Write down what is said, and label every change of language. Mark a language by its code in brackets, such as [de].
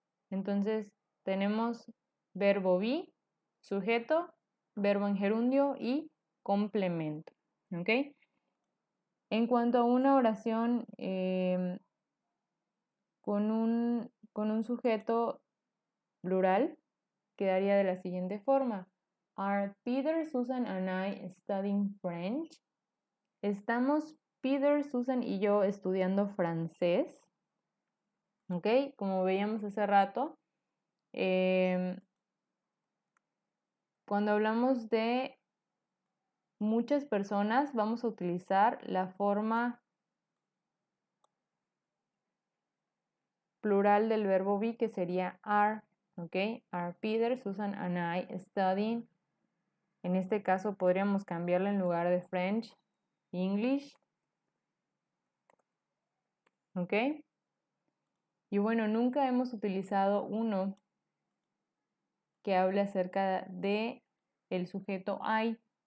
[es] Entonces tenemos verbo be, sujeto, verbo en gerundio y complemento. ¿Ok? En cuanto a una oración con un sujeto plural, quedaría de la siguiente forma. [en] Are Peter, Susan and I studying French? [es] ¿Estamos Peter, Susan y yo estudiando francés? ¿Ok? Como veíamos hace rato, cuando hablamos de muchas personas, vamos a utilizar la forma plural del verbo be, que sería are. ¿Ok? [en] Are Peter, Susan and I studying. [es] En este caso podríamos cambiarla en lugar de French, English. ¿Ok? Y bueno, nunca hemos utilizado uno que hable acerca de el sujeto I.